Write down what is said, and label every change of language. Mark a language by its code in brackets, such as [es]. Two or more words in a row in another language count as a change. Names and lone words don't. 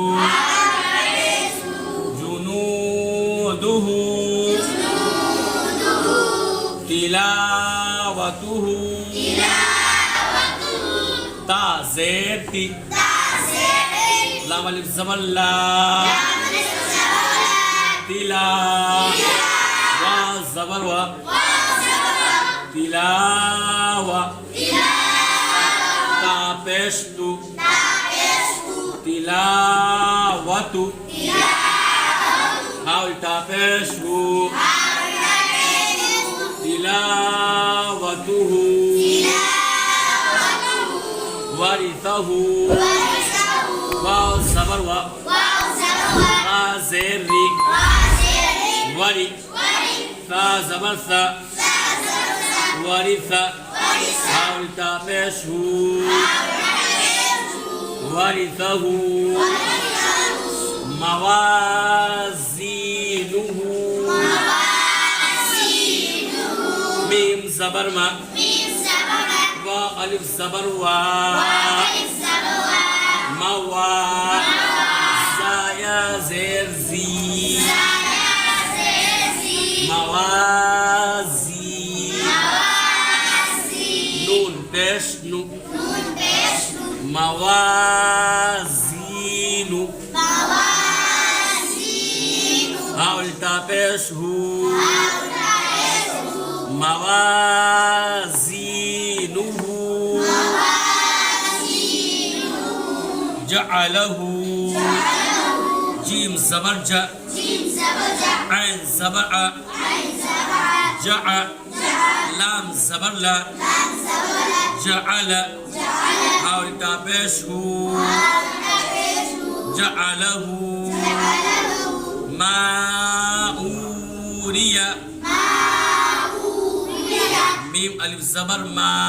[ur] جنودہ تلاوتہ تازیتی لام الف زبر لا تلا وا زبر وا تلاوا تا پیش تُ تلاوتُ ہا الٹا پیش ہُ تلاوتہ ورثہ واؤ زبر وا را زیر ری وری ثا زبر ثا ورثا ہا الٹا پیش ہُ ورثہ موازینہ میم زبر ما واؤ الف زبر وا موا زا یا زیر زی موازی نون پیش نُ موازینُ ہا الٹا پیش ہُ موازینہ جعلہ جیم زبر جا عین زبر عا جع لام زبر لا جعل ہا الٹا پیش ہُ جعلہ ماوریا میم الف زبر ما